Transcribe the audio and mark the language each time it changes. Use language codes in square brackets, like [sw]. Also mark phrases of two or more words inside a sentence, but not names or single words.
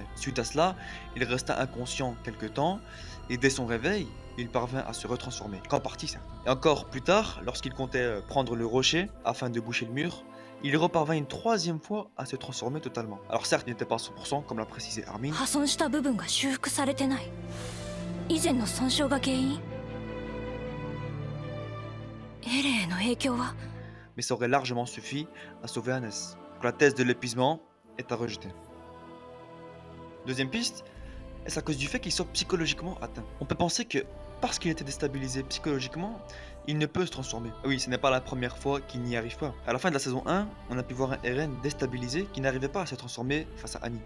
[fr] Suite à cela, il resta inconscient quelques temps et dès son réveil, il parvint à se retransformer. Qu'en partie ça. Et encore plus tard, lorsqu'il comptait prendre le rocher afin de boucher le mur, il reparvint une 3e fois à se transformer totalement. Alors certes, il n'était pas à 100% comme l'a précisé Armin, [ja] 破損した部分が修復されてない。以前の損傷が原因。エレへの影響は [fr] mais ça aurait largement suffi à sauver Hannes. Donc la thèse de l'épuisement est à rejeter. Deuxième piste, est-ce à cause du fait qu'il soit psychologiquement atteint? On peut penser que parce qu'il était déstabilisé psychologiquement, il ne peut se transformer. Oui, ce n'est pas la première fois qu'il n'y arrive pas. À la fin de la saison 1, on a pu voir un Eren déstabilisé qui n'arrivait pas à se transformer face à Annie.